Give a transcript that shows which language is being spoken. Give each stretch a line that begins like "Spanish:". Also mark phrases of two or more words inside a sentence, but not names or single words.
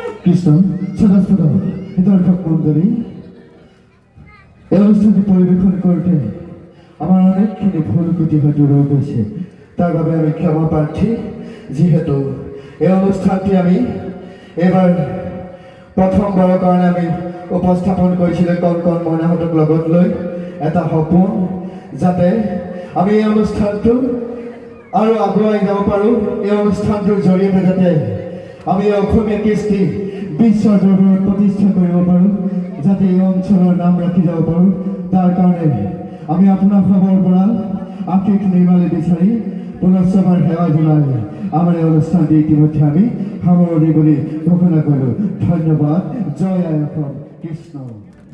Bangla: কৃষ্ণ সদাস্পদ দর্শক মণ্ডলী এই অনুষ্ঠানটি পরিবেশন করতে আমার অনেকখানি ভুল ত্রুটি হয়তো রয়ে গেছে তার বাবে আমি ক্ষমা প্রার্থী যেহেতু এই
Assamese: অনুষ্ঠানটি আমি এবার প্ৰথমবাৰৰ কাৰণে আমি উপস্থাপন কৰিছিলোঁ কণ মইনাহঁতক লগত লৈ এটা সপোন যাতে আমি এই অনুষ্ঠানটো আৰু আগুৱাই যাব পাৰোঁ এই অনুষ্ঠানটোৰ জৰিয়তে যাতে আমি অসমীয়া কৃষ্টি বিশ্বৰ দৰবাৰত প্ৰতিষ্ঠা কৰিব পাৰোঁ যাতে এই অঞ্চলৰ নাম ৰাখি যাব পাৰোঁ তাৰ কাৰণে আমি আপোনাৰ খবৰ পৰা আশীষ নিৰ্মালি বিচাৰি পুনশ্চবাৰ সেৱা জনাই আমাৰ এই অনুষ্ঠানটি ইতিমধ্যে আমি সামৰণি বুলি ঘোষণা কৰিলোঁ ধন্যবাদ জয় আই অসম কৃষ্ণ